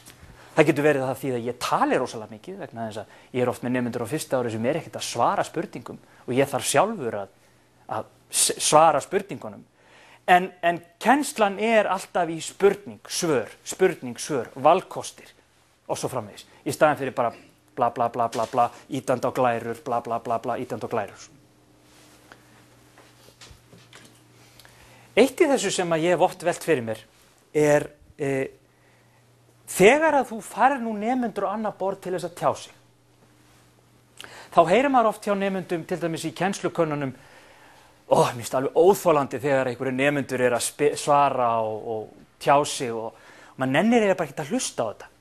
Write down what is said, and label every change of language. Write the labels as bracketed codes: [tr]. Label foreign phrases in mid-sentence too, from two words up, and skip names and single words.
[is] Það getur verið það því að ég tali rosalega mikið, vegna þess að ég er oft með nemendur á fyrsta ári sem er ekkert að svara spurningum og ég þarf sjálfur að svara spurningunum. En kennslan er alltaf í spurning, svör, valkostir og svo framvegis. Í staðinn fyrir bara bla bla bla bla bla, ítandi á glærur, bla bla bla bla, ítandi á glærur. Eitt í þessu sem að ég hef oft velt fyrir mér er þegar að þú farir nú nemendur á annað borð til þess að tjá sig. Þá heyrir maður oft hjá nemendum, til dæmis í kennslukönnunum, mér finnst alveg óþolandi þegar einhverju nemendur er að svara og tjá sig og maður nennir bara ekki að hlusta á þetta.